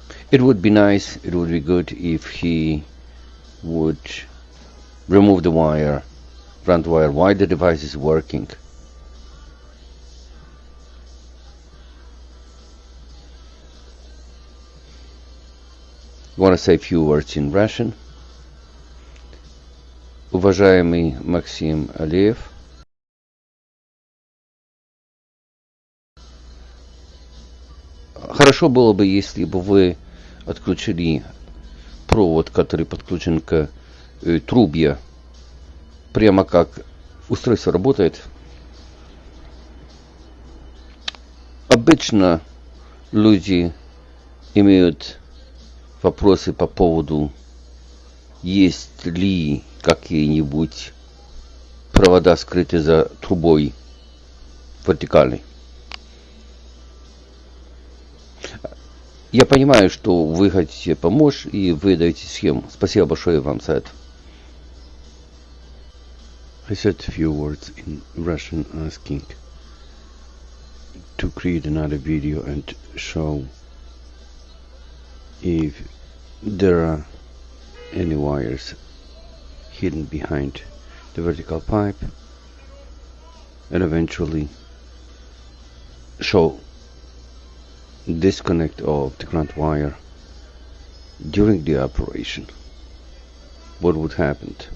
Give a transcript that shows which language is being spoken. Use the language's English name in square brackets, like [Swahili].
[English] It would be nice, it would be good if he would remove the wire, ground wire, while the device is working. I want to say a few words in Russian. [Russian] Уважаемый Максим Алиев, хорошо было бы, если бы вы отключили провод, который подключен к трубе, прямо как устройство работает. Обычно люди имеют вопросы по поводу, есть ли какие-нибудь провода скрыты за трубой вертикальной. Я понимаю, что вы хотите помочь, и вы даете схему. Спасибо большое вам за это. [English] I said a few words in Russian asking to create another video and show if there are any wires hidden behind the vertical pipe, and eventually show disconnect of the ground wire during the operation. What would happen?